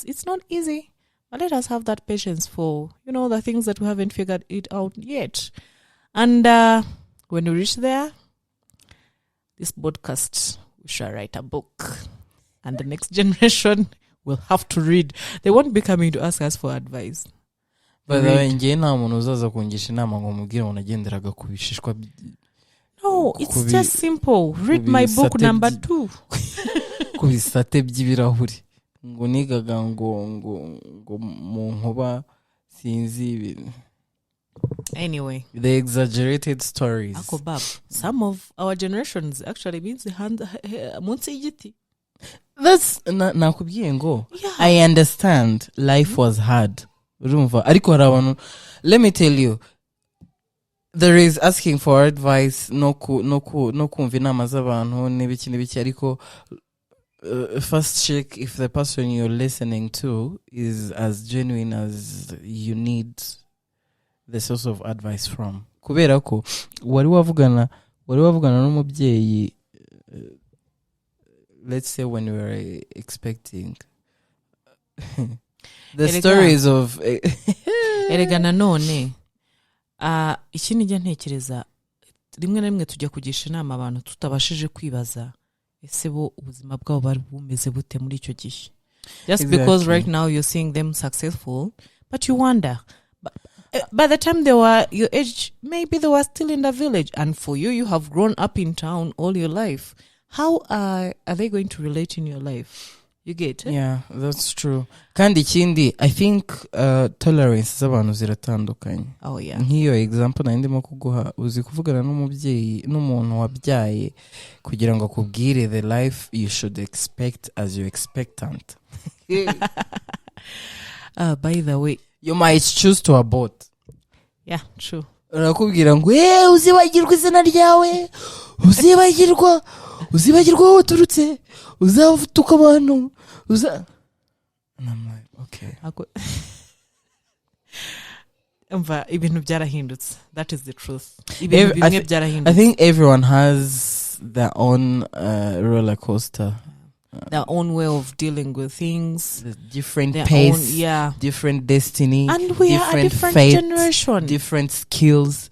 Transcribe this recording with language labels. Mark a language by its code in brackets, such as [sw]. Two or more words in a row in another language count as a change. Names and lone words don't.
[en] It's not easy, but let us have that patience for, the things that we haven't figured it out yet. And when we reach there, this podcast, we shall write a book. And the next generation will have to read. They won't be coming to ask us for advice. [rw] But njye nta muntu uzaza kungisha inama ngo mubwire ngo nagenderaga ku bishishwa. [en] No, it's just simple. Read my book number 2. [rw] Ku bisate by'ibirahuri. Ngo nigaga ngo mu nkuba sinzi. [en] Anyway, the exaggerated stories. Akobab, some of our generations actually means the hand [rw] munsi y'igiti. [en] That's [rw] nakubwiye ngo [en] I understand life was hard. [rw] Urumva ariko hari abantu, [en] let me tell you, there is asking for advice [rw] no kumva inama z'abantu n'ibiki ariko [en] first check if the person you're listening to is as genuine as you need the source of advice from. [rw] Kubera ko wari wavugana n'umubyeyi, [en] let's say when we were expecting the stories of [rw] erega nanone ikindi njya ntekereza rimwe na rimwe tujya kugisha inama abantu tutabashije kwibaza ese bo ubuzima bwabo bari bumeze bute muri icyo gihe. [en] Just because right now you're seeing them successful, but you wonder, by the time they were your age, maybe they were still in the village, and for you have grown up in town all your life. How are they going to relate in your life? You get it? Yeah, that's true. [rw] Kandi ikindi, [en] I think tolerance [rw] z'abantu ziratandukanye. [en] Oh yeah. [rw] Nk'iyo example na ndimo kuguha, uzi kuvugana n'umubyeyi n'umuntu wabyaye kugira ngo akubwire [en] the life you should expect as you expectant. By the way, you might choose to abort. Yeah, true. [rw] Urakubwira ngo uzibagirwa izina ryawe, uzibagirwa aho uturutse, uzavutuka abantu, [en] and I'm like, okay. [rw] Ibintu byarahindutse. [en] That is the truth. I think everyone has their own roller coaster. Their own way of dealing with things, different pace, different destiny, and we are a different fate, generation, different skills.